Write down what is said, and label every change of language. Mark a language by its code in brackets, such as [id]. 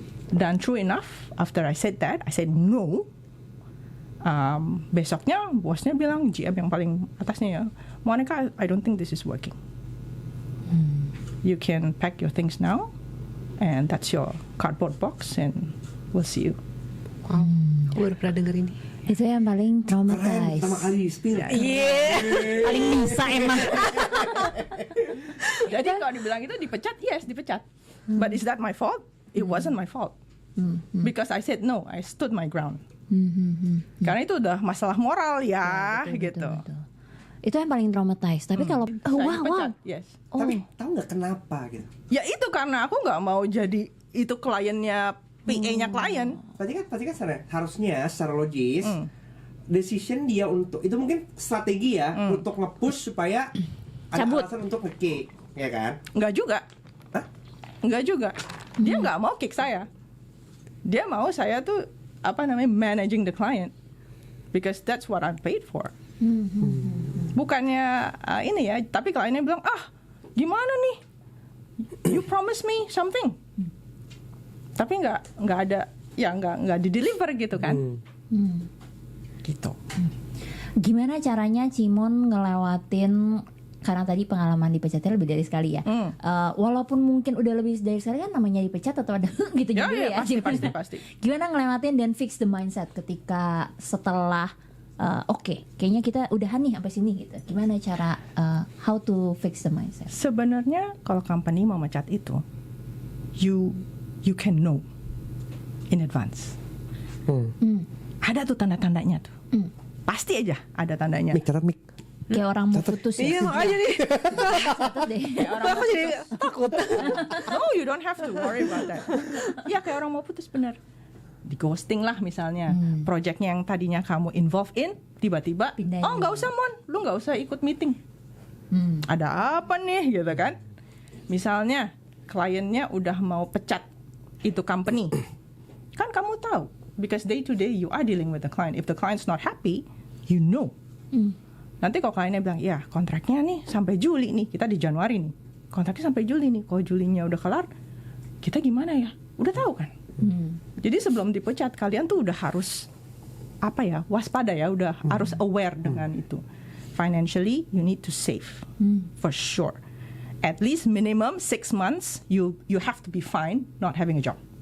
[en] Dan true enough, after I said that, I said no. [id] Besoknya bosnya bilang, GM yang paling atasnya ya, [en] Monica, I don't think this is working. You can pack your things now, and that's your cardboard box, and we'll see you. [id] Wow, aku baru pernah denger ini. Itu yang paling traumatized. kali spill. Paling bisa emang. Jadi kalau dibilang itu dipecat, yes dipecat. [en] But is that my fault? It wasn't my fault. Because I said no, I stood my ground. [id] Karena itu udah masalah moral ya, gitu. Betul. Itu yang paling traumatized. Tapi kalau Saya dipecat, yes. Tapi tahu nggak kenapa gitu? Ya itu karena aku nggak mau jadi itu kliennya PA-nya klien. Berarti kan harusnya secara logis decision dia untuk itu mungkin strategi ya untuk nge-push supaya ada Cabut. alasan untuk nge-kick, ya kan? Nggak juga. Hah? Nggak juga. Dia nggak mau kick saya. Dia mau saya tuh [en] managing the client because that's what I'm paid for. [id] Bukannya ini ya, tapi kliennya bilang gimana nih? [en] You promise me something. [id] Tapi nggak ada, ya nggak di-deliver gitu kan? Gitu. Gimana caranya Cimon ngelewatin, karena tadi pengalaman dipecatnya lebih dari sekali ya. Walaupun mungkin udah lebih dari sekali kan namanya dipecat atau ada gitu Ya, juga ya, ya. pasti. Gimana ngelewatin dan [en] fix the mindset [id] ketika setelah oke, kayaknya kita udahan nih sampai sini gitu. Gimana cara [en] how to fix the mindset? [id] Sebenarnya kalau company mau mecat itu, [en] you can know in advance. [id] Ada tuh tanda-tandanya tuh. Pasti aja ada tandanya. Mik, catat mik. Kayak orang mau putus ya. Iya makanya nih. Catat deh. Aku jadi takut. [en] No, you don't have to worry about that. [id] Ya kayak orang mau putus bener. Di ghosting lah misalnya. Projectnya yang tadinya kamu involved in, tiba-tiba, Pindahin. oh nggak usah Mon, lu nggak usah ikut meeting. Ada apa nih gitu kan? Misalnya kliennya udah mau pecat itu company. Kan kamu tahu, [en] because day to day you are dealing with the client. If the client's not happy, you know. [id] Nanti kalau kliennya bilang, ya kontraknya nih sampai Juli nih, kita di Januari nih. Kontraknya sampai Juli nih, kalau Julinya udah kelar, kita gimana ya? Udah tahu kan? Jadi sebelum dipecat, kalian tuh udah harus, waspada ya, udah harus aware dengan itu. [en] Financially, you need to save, for sure. At least minimum 6 months, you have to be fine not having a job.